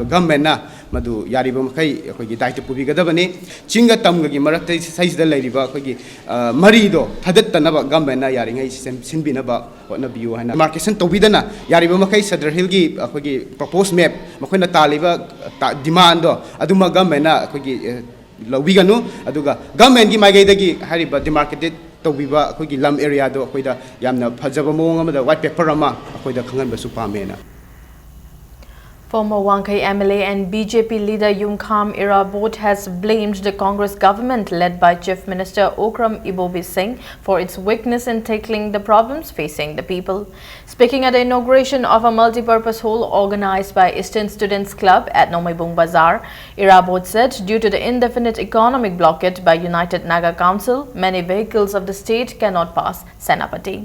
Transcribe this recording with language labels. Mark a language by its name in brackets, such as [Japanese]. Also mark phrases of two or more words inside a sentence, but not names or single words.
[Manipuri] ꯒꯚꯔꯟꯃꯦꯟꯠꯅ ꯃꯗꯨ ꯌꯥꯔꯤꯕ ꯃꯈꯩ ꯑꯩꯈꯣꯏꯒꯤ ꯗꯥꯏꯇ ꯄꯨꯕꯤꯒꯗꯕꯅꯤ ꯆꯤꯡꯒ ꯇꯝꯒꯒꯤ ꯃꯔꯛꯇ ꯁꯩꯁꯤꯗ ꯂꯩꯔꯤꯕ ꯑꯩꯈꯣꯏꯒꯤ ꯃꯔꯤꯗꯣ ꯊꯥꯗꯠꯇꯅꯕ ꯒꯚꯔꯟꯃꯦꯟꯠꯅ ꯌꯥꯔꯤꯉꯩ ꯁꯤꯟꯕꯤꯅꯕ ꯍꯣꯠꯅꯕꯤꯌꯨ ꯍꯥꯏꯅ ꯃꯥꯔꯀꯦꯁꯟ ꯇꯧꯕꯤꯗꯅ ꯌꯥꯔꯤꯕ ꯃꯈꯩ ꯁꯗꯔ ꯍꯤꯜꯒꯤ ꯑꯩꯈꯣꯏꯒꯤ [English] proposed map [Manipuri] ꯃꯈꯣꯏꯅ ꯇꯥꯜꯂꯤꯕ ꯗꯤꯃꯥꯟꯗꯣ ꯑꯗꯨꯃ ꯒꯚꯔꯟꯃꯦꯟꯠꯅ ꯑꯩꯈꯣꯏꯒꯤ ꯂꯧꯕꯤꯒꯅꯨ ꯑꯗꯨꯒ ꯒꯚꯔꯟꯃꯦꯟꯠꯒꯤ ꯃꯥꯏꯀꯩꯗꯒꯤ ꯍꯥꯏꯔꯤꯕ ꯗꯤꯃꯥꯔꯀꯦꯇꯦꯠ ꯇꯧꯕꯤꯕ ꯑꯩꯈꯣꯏꯒꯤ ꯂꯝ ꯑꯦꯔꯤꯌꯥꯗꯣ ꯑꯩꯈꯣꯏꯗ ꯌꯥꯝꯅ ꯐꯖꯕ ꯃꯑꯣꯡ ꯑꯃꯗ [English] white paper [Manipuri] ꯑꯃ ꯑꯩꯈꯣꯏꯗ ꯈꯪꯍꯟꯕꯁꯨ ꯄꯥꯝꯃꯦꯅ [English] Former Wangkai MLA and BJP leader Yumkham Irabot has blamed the Congress government led by Chief Minister Okram Ibobi Singh for its weakness in tackling the problems facing the people. Speaking at the inauguration of a multi-purpose hall organized by Eastern Students Club at Nomaibung Bazaar, Irabot said due to the indefinite economic blockade by United Naga Council, many vehicles of the state cannot pass Senapati.